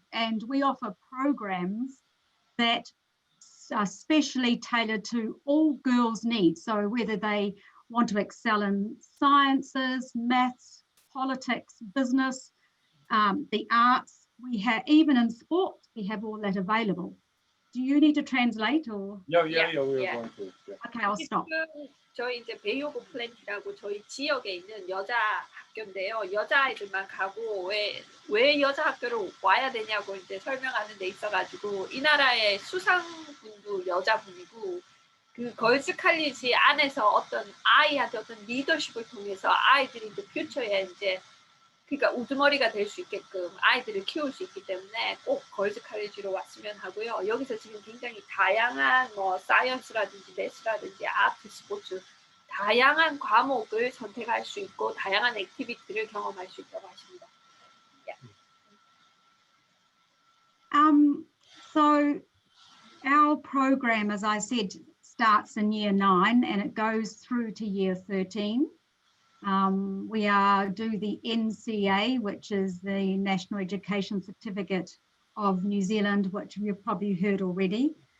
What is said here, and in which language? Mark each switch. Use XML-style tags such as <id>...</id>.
<en>And we offer programs that are specially tailored to all girls' needs. So whether they want to excel in sciences, maths, politics, business, the arts, we have, even in sport, we have all that available. Do you need to translate or? Yeah. We're going to. Yeah. Okay, I'll stop.</en> <ko>저희 이제 베이오브 플랜티라고 저희 지역에 있는 여자 학교인데요. 여자아이들만 가고 왜 여자 학교를 와야 되냐고 이제 설명하는 데 있어가지고 이 나라의 수상분도 여자분이고 그 걸즈 칼리지 안에서 어떤 아이한테 어떤 리더십을 통해서 아이들이 이제 퓨처에 이제 그러니까 우두머리가 될 수 있게끔 아이들을 키울 수 있기 때문에 꼭 걸즈 칼리지로 왔으면 하고요. 여기서 지금 굉장히 다양한 사이언스라든지 매스라든지 아트, 스포츠 다양한 과목을 선택할 수 있고 다양한 액티비티를 경험할 수 있다고 하십니다.</ko> <en>Yeah. So our program, as I said, starts in year 9 and it goes through to year 13. We do the NCA, which is the National Education Certificate of New Zealand, which you've probably heard already.</en>